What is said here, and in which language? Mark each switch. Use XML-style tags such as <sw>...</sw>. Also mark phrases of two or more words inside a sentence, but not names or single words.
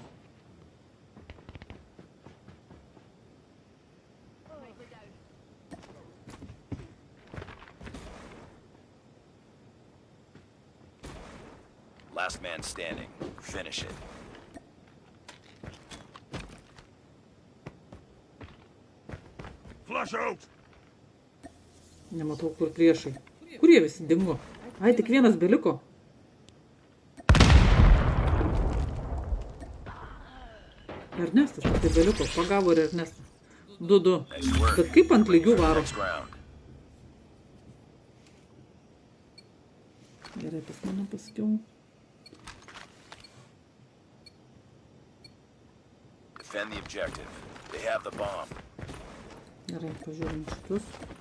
<en>Last man standing. Finish it. Flush out.</en> <lt>Nematau, kur priešai. Kur jie visi dingo? Ai, tik vienas beliko. Ernestas, tai beliko. Pagavo ir Ernestas. 2-2. Bet kaip ant lygių varo? Gerai, pas mane paskiau.</lt> <en>Defend the objective. They have the bomb.</en> <lt>Gerai, pažiūrim šitus.</lt>